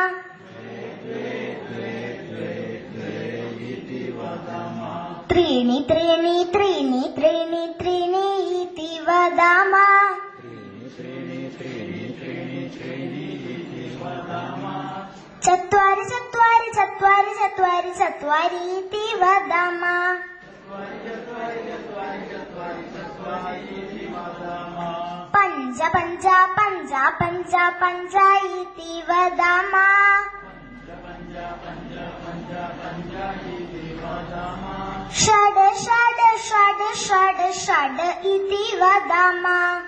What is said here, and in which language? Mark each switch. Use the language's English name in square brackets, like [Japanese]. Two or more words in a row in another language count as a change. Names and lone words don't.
[Sanskrit] ത്രീണി ത്രീണി ത്രീണി ത്രീണി ത്രീണി ഇതി വദാമ. ത്രീണി चत्वारि चत्वारीति वदामः पञ्च पञ्च पञ्च पञ्च पञ्च इति वदामः षड् षड् षड् षड् षड् इति वदामः